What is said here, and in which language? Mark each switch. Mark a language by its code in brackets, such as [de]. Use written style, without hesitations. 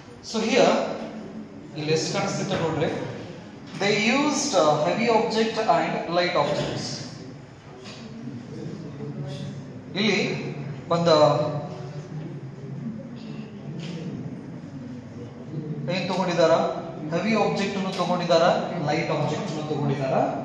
[en] So here, [kn] ಇಲ್ಲಿ ಎಷ್ಟು ಕಾಣಿಸ್ತಿತ್ತು ನೋಡ್ರಿ. [en] They used heavy object and light objects. [kn] ಇಲ್ಲಿ ಒಂದು ಏನ್ ತಗೊಂಡಿದಾರ, ಹೆವಿ ಆಬ್ಜೆಕ್ಟ್ ಅನ್ನು ತಗೊಂಡಿದಾರ, ಲೈಟ್ ಆಬ್ಜೆಕ್ಟ್ ಅನ್ನು ತಗೊಂಡಿದಾರ.